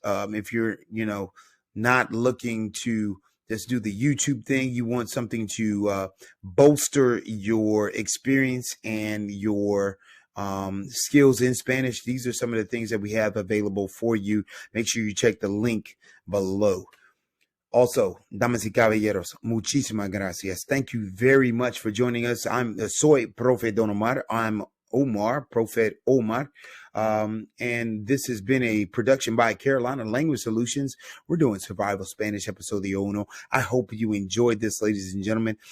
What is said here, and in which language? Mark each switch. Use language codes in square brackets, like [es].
[en] If you're, not looking to just do the YouTube thing, you want something to bolster your experience and your skills in Spanish. These are some of the things that we have available for you. Make sure you check the link below. [es] Also, damas y caballeros, muchísimas gracias. [en] Thank you very much for joining us. [es] Soy Profe Don Omar. [en] I'm Omar, Profe Omar. And this has been a production by Carolina Language Solutions. We're doing Survival Spanish episode uno. I hope you enjoyed this, ladies and gentlemen.